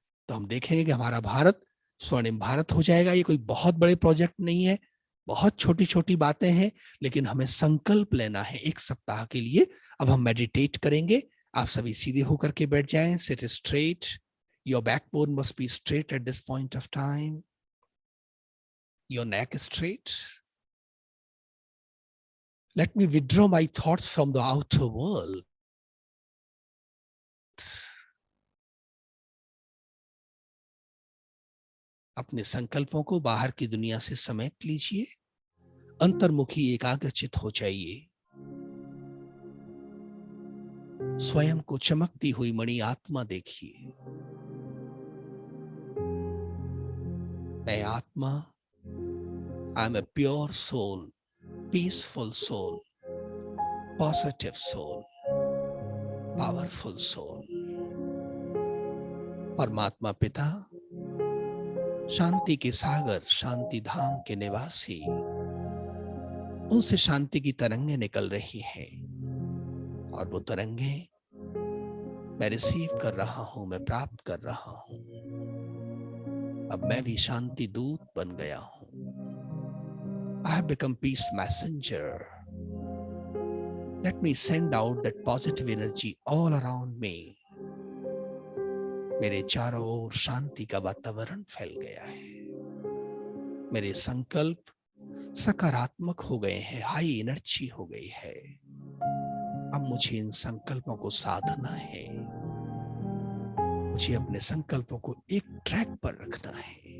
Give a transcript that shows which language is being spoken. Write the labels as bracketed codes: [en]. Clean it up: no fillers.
[hi] तो हम देखेंगे कि हमारा भारत स्वर्णिम भारत हो जाएगा। ये कोई बहुत बड़े प्रोजेक्ट नहीं है, बहुत छोटी छोटी बातें हैं, लेकिन हमें संकल्प लेना है एक सप्ताह के लिए। अब हम मेडिटेट करेंगे। आप सभी सीधे होकर के बैठ जाएं, [en] Sit straight, your backbone must be straight at this point of time, your neck straight. Let me withdraw my thoughts from the outer world. [hi] अपने संकल्पों को बाहर की दुनिया से समेट लीजिए, अंतर्मुखी एकाग्रचित हो जाइए। स्वयं को चमकती हुई मणि आत्मा देखिए। मैं आत्मा, [en] I am a pure soul, peaceful soul, positive soul, powerful soul. [hi] परमात्मा पिता, शांति के सागर, शांति धाम के निवासी, उनसे शांति की तरंगें निकल रही हैं और वो तरंगें मैं रिसीव कर रहा हूं, मैं प्राप्त कर रहा हूं। अब मैं भी शांति दूत बन गया हूं। [en] I have become peace messenger. Let me send out that positive energy all around me. [hi] मेरे चारों ओर शांति का वातावरण फैल गया है। मेरे संकल्प सकारात्मक हो गए हैं, हाई एनर्जी हो गई है। अब मुझे इन संकल्पों को साधना है। मुझे अपने संकल्पों को एक ट्रैक पर रखना है।